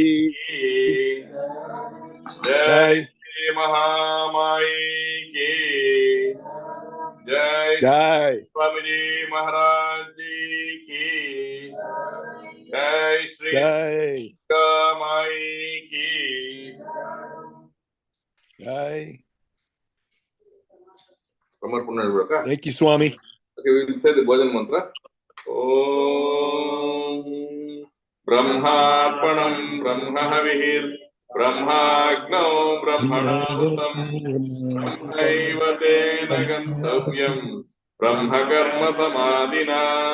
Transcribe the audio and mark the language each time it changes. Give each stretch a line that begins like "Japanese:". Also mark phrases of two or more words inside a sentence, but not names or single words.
Hindi: जय श्री महामाई की जय Jai. स्वामीजी महाराज जी की जय श्री Jai. कमाई की Jai. Samarpana Viveka.
English: Thank you, Swami. Okay, we will say the Bhajan mantra.
Sanskrit: ॐ ब्रह्मार्पणं ब्रह्महविः ब्रह्माग्नौ ब्रह्मणाहुतं ब्रह्मैव तेन गन्तव्यं ब्रह्मकर्म समाधिना